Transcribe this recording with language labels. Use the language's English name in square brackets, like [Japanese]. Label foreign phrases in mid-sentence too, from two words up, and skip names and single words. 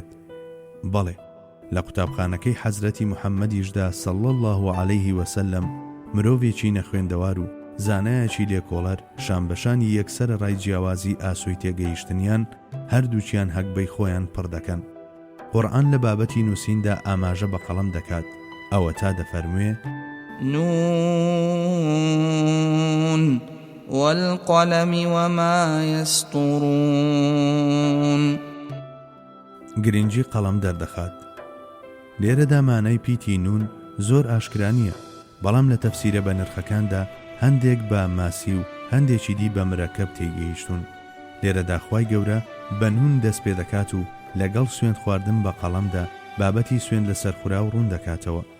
[Central Kurdish] بەڵێ، لە قوتابخانەکەی حەزرەتی موحەممەدیشدا [Arabic] صلی الله علیه وسلم [Central Kurdish] مرۆڤێکی نەخوێندەوار و زانایەکی لێکۆڵەر شانبەشانی یەکسەر ڕای جیاوازی ئاسوی تێگەیشتنیان هەردووچیان هەکبەی خۆیان پڕ دەکەن. قورئان لە بابەتی نووسیندا ئاماژە بە قەڵەم دەکات، ئەوە تا دەفەرموێ [Arabic] نون والقلم وما يسطرون. [Central Kurdish] گرنگی قەڵەم دەردەخات. لێرەدا مانای پیتی نون زۆر ئاشکرا نییە، بەڵام لە تەفسیرە بە نرخەکاندا هەندێک بە ماسی و هەندێکی دی بە مرەکەب تێگەیشتون. لێرەدا خوای گەورە بە نون دەست پێ دەکات و لەگەڵ سوێند خواردن بە قەڵەمدا بابەتی سوێند لە سەرخورا و ڕوون دەکاتەوە.